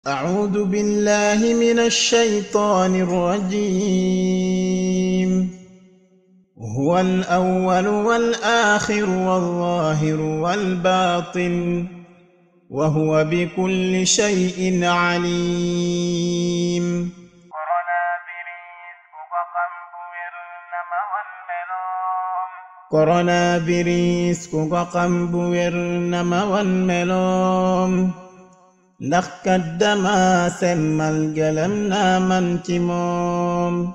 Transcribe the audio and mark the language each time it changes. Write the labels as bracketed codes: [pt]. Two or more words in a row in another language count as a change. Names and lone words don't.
[ar] أعوذ بالله من الشيطان الرجيم. هو الأول والآخر والظاهر والباطن وهو بكل شيء عليم. [wo] coronavirus ku ko xam bu wér na ma wan meloom ndax kat dama semmal gëlëm naa man ci moom.